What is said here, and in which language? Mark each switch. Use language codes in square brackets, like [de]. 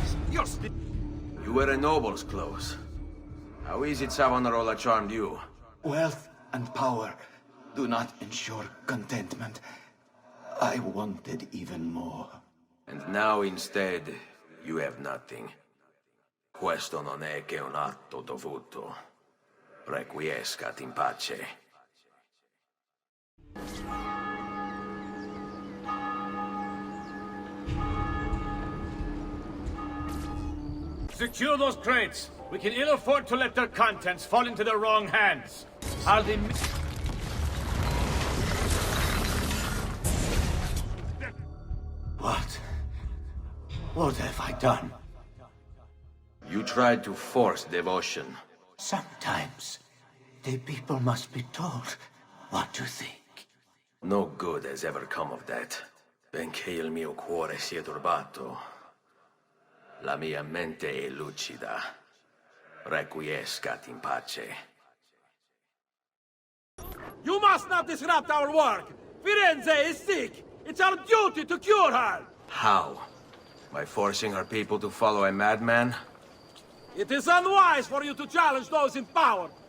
[en] You were a noble's close. How is it Savonarola charmed you? Wealth and power do not ensure contentment. I wanted even more. And now instead, you have nothing. [it] Questo non è che un atto dovuto. [la] Requiescat in pace. [en] Secure those crates. We can ill afford to let their contents fall into the wrong hands. Are they... What? What have I done? You tried to force devotion. Sometimes the people must be told what to think. No good has ever come of that. [it] Benché il mio cuore sia turbato, la mia mente è lucida. [la] Requiescat in pace. [en] You must not disrupt our work! Firenze is sick! It's our duty to cure her! How? By forcing our people to follow a madman? It is unwise for you to challenge those in power!